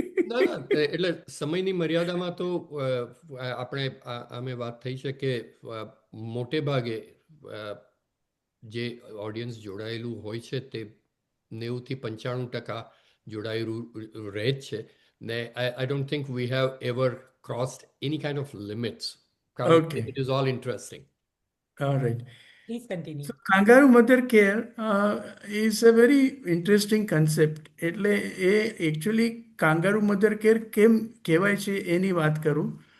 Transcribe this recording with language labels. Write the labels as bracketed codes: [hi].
[gu] ના ના એટલે સમયની મર્યાદામાં તો આપણે અમે વાત થઈ છે કે મોટે ભાગે જે ઓડિયન્સ જોડાયેલું હોય છે તે 90% થી 95% જોડાયેલું રહે જ છે ને. [en] I don't think we have ever crossed any kind of limits, [gu] કારણ કે [en] Okay. It is all interesting. All right. Please continue. So kangaroo mother care is a very interesting concept. [gu] એટલે એ એકચ્યુઅલી કાંગારૂ મધર કેર કેમ કહેવાય છે એની વાત કરું.